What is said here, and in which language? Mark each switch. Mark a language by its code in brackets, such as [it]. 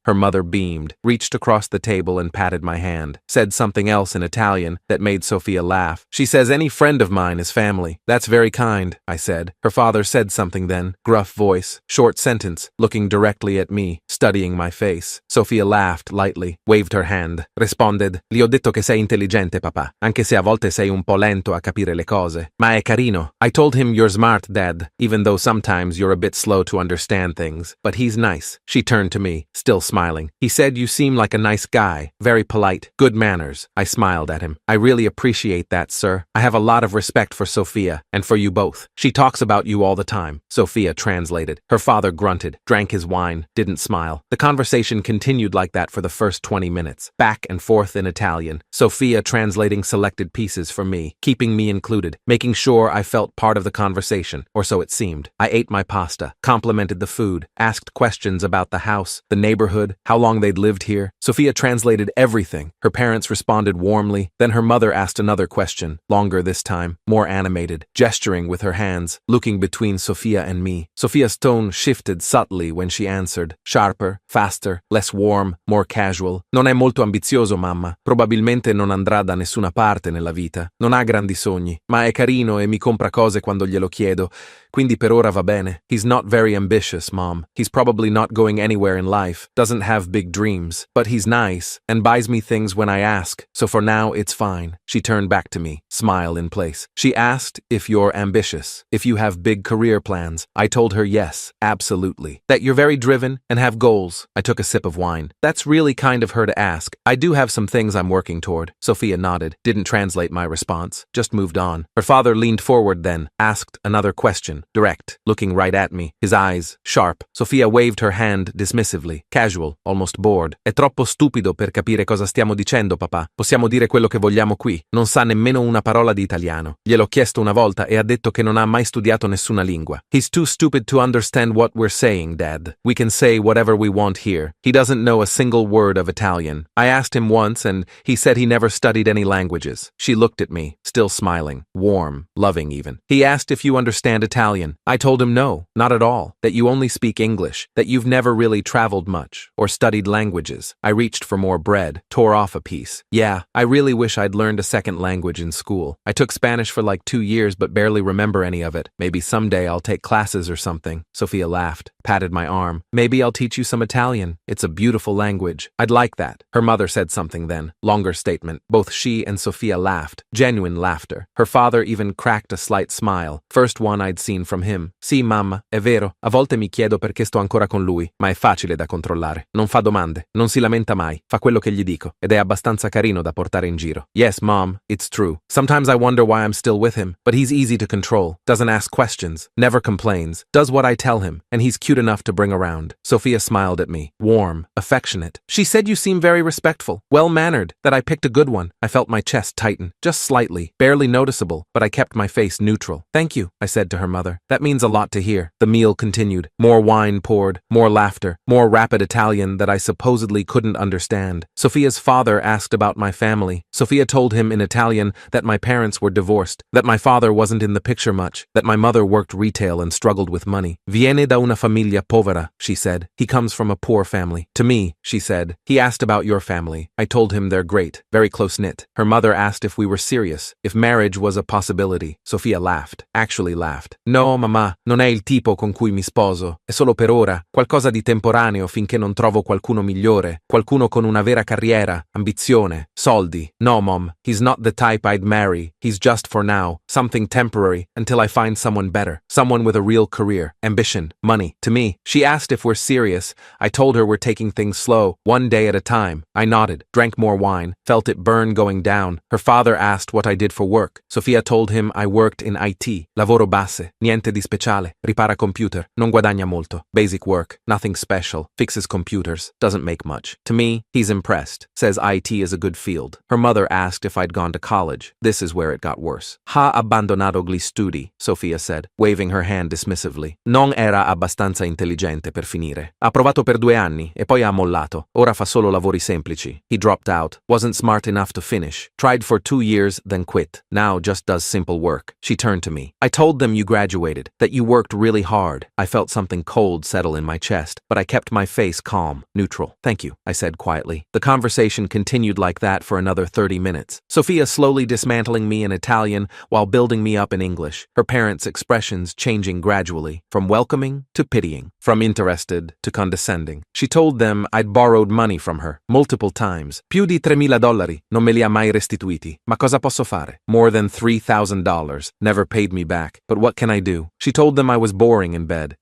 [en] Her mother beamed, reached across the table and patted my hand, said something else in Italian that made Sophia laugh. She says any friend of mine is family. That's very kind, I said. Her father said something then, gruff voice, short sentence, looking directly at me, studying my face. Sophia laughed lightly, waved her hand. Responded, [it] Gli ho detto che sei intelligente, papà, anche se a volte sei un po' lento a capire le cose. Ma è carino. [en] I told him you're smart, Dad, even though sometimes you're a bit slow to understand things. But he's nice. She turned to me, still smiling. He said you seem like a nice guy, very polite, good manners. I smiled at him. I really appreciate that, sir. I have a lot of respect for Sophia, and for you both. She talks about you all the time. Sophia translated. Her father grunted, drank his wine, didn't smile. The conversation continued like that for the first 20 minutes, back and forth in Italian. Sophia translating selected pieces for me, keeping me included, making sure I felt part of the conversation, or so it seemed. I ate my pasta, complimented the food, asked questions about the house, the neighborhood, how long they'd lived here. Sophia translated everything. Her parents responded warmly. Then her mother asked another question, longer this time, more animated, gesturing with her hands, looking between Sophia and me. Sophia's tone shifted subtly when she answered, sharper, faster, less warm, more casual. [it] Non è molto ambizioso, mamma. Probabilmente non andrà da nessuna parte nella vita. Non ha grandi sogni, ma è carino e mi compra cose quando glielo chiedo. quindi per ora va bene. [en] He's not very ambitious, Mom. He's probably not going anywhere in life, doesn't have big dreams, but he's nice and buys me things when I ask, so for now it's fine. She turned back to me, smile in place. She asked if you're ambitious, if you have big career plans. I told her yes, absolutely. That you're very driven and have goals. I took a sip of wine. That's really kind of her to ask. I do have some things I'm working toward. Sophia nodded, didn't translate my response, just moved on. Her father leaned forward then, asked another question, direct, looking right at me, his eyes sharp. Sophia waved her hand dismissively, casual, almost bored. [it] È troppo stupido per capire cosa stiamo dicendo, papà. Possiamo dire quello che vogliamo qui. Non sa nemmeno una parola di italiano. Gliel'ho chiesto una volta e ha detto che non ha mai studiato nessuna lingua. [en] He's too stupid to understand what we're saying, Dad. We can say whatever we want here. He doesn't know a single word of Italian. I asked him once and he said he never studied any languages. She looked at me, still smiling, warm, loving even. He asked if you understand Italian. I told him no, not at all, that you only speak English, that you've never really traveled much or studied languages. I reached for more bread, tore off a piece. Yeah, I really wish I'd learned a second language in school. I took Spanish for like 2 years but barely remember any of it. Maybe someday I'll take classes or something. Sophia laughed, patted my arm. Maybe I'll teach you some Italian. It's a beautiful language. I'd like that. Her mother said something then. Longer statement. Both she and Sophia laughed. Genuine laughter. Her father even cracked a slight smile. First one I'd seen from him. [it] Sì, mamma, è vero. A volte mi chiedo perché sto ancora con lui, ma è facile da controllare. Non fa domande, non si lamenta mai, fa quello che gli dico, ed è abbastanza carino da portare in giro. [en] Yes, Mom, it's true. Sometimes I wonder why I'm still with him, but he's easy to control, doesn't ask questions, never complains, does what I tell him, and he's cute enough to bring around. Sophia smiled at me, warm, affectionate. She said you seem very respectful, well-mannered, that I picked a good one. I felt my chest tighten, just slightly, barely noticeable, but I kept my face neutral. Thank you, I said to her mother. That means a lot to hear. The meal continued. More wine poured, more laughter, more rapid Italian that I supposedly couldn't understand. Sophia's father asked about my family. Sophia told him in Italian that my parents were divorced, that my father wasn't in the picture much, that my mother worked retail and struggled with money. [it] Viene da una famiglia povera, [en] she said. He comes from a poor family. To me, she said. He asked about your family. I told him they're great, very close-knit. Her mother asked if we were serious, if marriage was a possibility. Sophia laughed, actually laughed. [it] No, mamma, non è il tipo con cui mi sposo. È solo per ora, qualcosa di temporaneo finché non trovo qualcuno migliore, qualcuno con una vera carriera, ambizione, soldi. [en] No, Mom, he's not the type I'd marry. He's just for now, something temporary, until I find someone better, someone with a real career, ambition, money. To me, she asked if we're serious. I told her we're taking things slow, one day at a time. I nodded, drank more wine, felt it burn going down. Her father asked what I did for work. Sophia told him I worked in IT, [it] lavoro base, niente di speciale, ripara computer, non guadagna molto, [en] basic work, nothing special, fixes computers, doesn't make much. To me, he's impressed, says IT is a good field. Her mother asked if I'd gone to college. This is where it got worse. [it] Ha abbandonato gli studi, [en] Sophia said, waving her hand dismissively. [it] Non era abbastanza intelligente per finire. Ha provato per 2 anni e poi ha mollato. Ora fa solo lavori semplici. [en] He dropped out, wasn't smart enough to finish. Tried for 2 years, then quit. Now just does simple work. She turned to me. I told them you graduated, that you worked really hard. I felt something cold settle in my chest, but I kept my face calm, neutral. Thank you, I said quietly. The conversation continued like that for another 30 minutes. Sophia slowly dismantling me in Italian while building me up in English, her parents' expressions changing gradually, from welcoming to pitying, from interested to condescending. She told them I'd borrowed money from her, multiple times. [it] Più di $3,000, non me li ha mai restituiti. Ma cosa posso fare? [en] More than $3,000, never paid me back. But what can I do? She told them I was boring in bed.